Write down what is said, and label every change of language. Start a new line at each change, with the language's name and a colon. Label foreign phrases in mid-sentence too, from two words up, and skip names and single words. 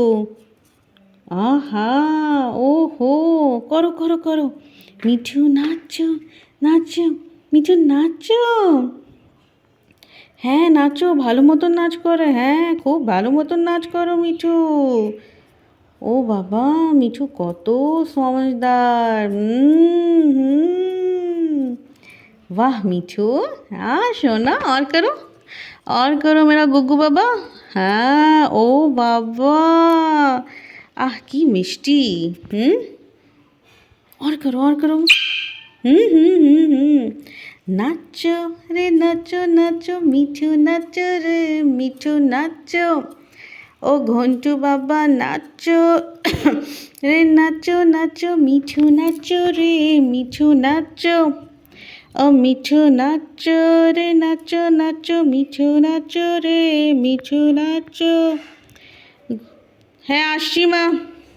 Bangla: আহা, ওহো, করো করো করো, মিঠু নাচো নাচো, মিঠু নাচো। হ্যাঁ নাচো, ভালো মতন নাচ করো, হ্যাঁ খুব ভালো মতন নাচ করো মিঠু। ও বাবা, মিঠু কত সমঝদার।
Hindi: वाह मिठू, हाँ सोना, और करो मेरा गुग्गू बाबा। हाँ ओ बाबा, आह की मिष्टी। और करो। नाचो रे नाचो नाचो मिठू, नाचो रे मिठू नाचो। ओ घंटू बाबा नाचो रे नाचो नाचो मिठू, नाचो रे मिठू नाचो।
Bangla: ও মিঠু নাচো রে নাচো নাচো, মিঠু নাচো রে মিঠু নাচো। হ্যাঁ আসছি মা।